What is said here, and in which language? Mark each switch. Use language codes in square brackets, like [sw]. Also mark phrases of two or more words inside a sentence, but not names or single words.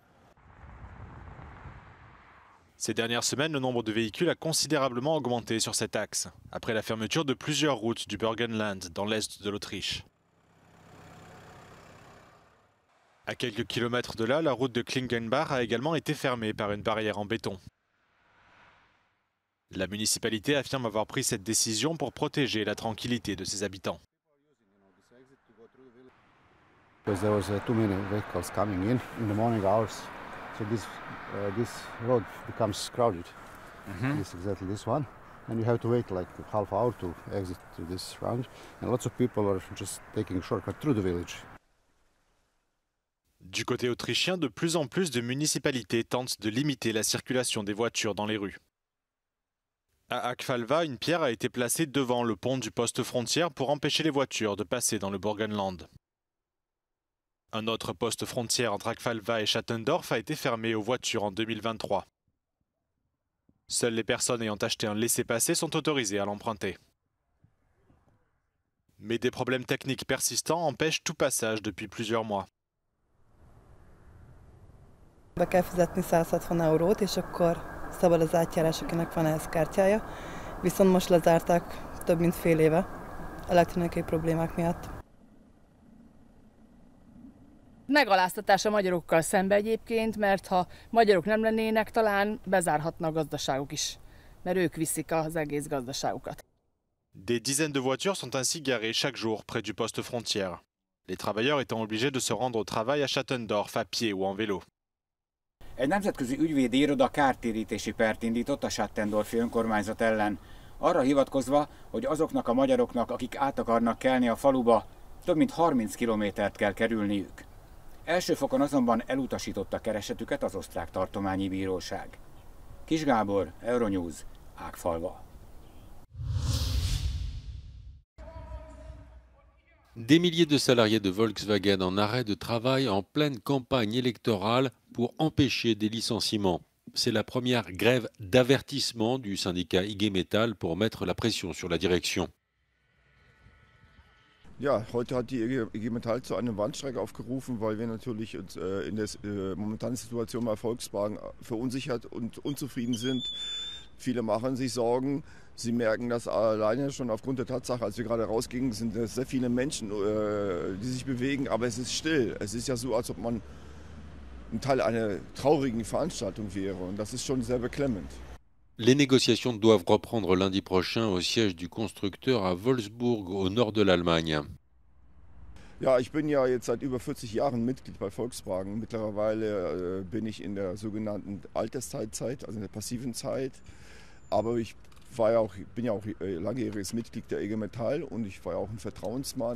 [fr] Ces dernières semaines, le nombre de véhicules a considérablement augmenté sur cet axe, après la fermeture de plusieurs routes du Burgenland dans l'est de l'Autriche. À quelques kilomètres de là, la route de Klingenbach a également été fermée par une barrière en béton. La municipalité affirme avoir pris cette décision pour protéger la tranquillité de ses habitants. [en] Because there was too many vehicles coming in the morning hours, so this road becomes crowded. This is exactly this one, and you have to wait like a half hour to exit to this round, and lots of people are just taking a shortcut through the village. [fr] Du côté autrichien, de plus en plus de municipalités tentent de limiter la circulation des voitures dans les rues. À Akfalva, une pierre a été placée devant le pont du poste frontière pour empêcher les voitures de passer dans le Burgenland. Un autre poste frontière entre Akfalva et Schattendorf a été fermé aux voitures en 2023. Seules les personnes ayant acheté un laissez-passer sont autorisées à l'emprunter. Mais des problèmes techniques persistants empêchent tout passage depuis plusieurs mois. [hu] Be kell fizetni 160 eurót, és akkor szabad az átjárás, akinek van ehhez kártyája. Viszont most lezárták több mint fél éve elektronikai problémák miatt. Megaláztatás a magyarokkal szembe egyébként, mert ha magyarok nem lennének, talán bezárhatna a gazdaságuk is, mert ők viszik az egész gazdaságukat. [fr] Des dizaines de voitures sont ainsi garées chaque jour près du poste frontière. Les travailleurs étant obligés de se rendre au travail à Schattendorf à pied ou en vélo. [hu] Egy nemzetközi ügyvédi iroda kártérítési pert indított a Schattendorfi önkormányzat ellen, arra hivatkozva, hogy azoknak a magyaroknak, akik át akarnak kelni a faluba, több mint 30 kilométert kell kerülniük. Első fokon azonban elutasította keresetüket az osztrák tartományi bíróság. Kis Gábor, Euronews, Ágfalva. [fr] Des milliers de salariés de Volkswagen en arrêt de travail en pleine campagne électorale pour empêcher des licenciements. C'est la première grève d'avertissement du syndicat IG Metall pour mettre la pression sur la direction. [de] Ja, heute hat die IG Metall zu einem Warnstreik aufgerufen, weil wir natürlich in der momentanen Situation bei Volkswagen verunsichert und unzufrieden sind. Viele machen sich Sorgen. Sie merken das alleine schon aufgrund der Tatsache, als wir gerade rausgingen, sind es sehr viele Menschen, die sich bewegen, aber es ist still. Es ist ja so, als ob man ein Teil einer traurigen Veranstaltung wäre und das ist schon sehr beklemmend. [fr] Les négociations doivent reprendre lundi prochain au siège du constructeur à Wolfsburg au nord de l'Allemagne. [de] Ja, ich bin ja jetzt seit über 40 Jahren Mitglied bei Volkswagen. Mittlerweile bin ich in der sogenannten Altersteilzeit, also in der passiven Zeit. Aber ich bin ja auch langjähriges Mitglied der IG Metall und ich war ja auch ein Vertrauensmann.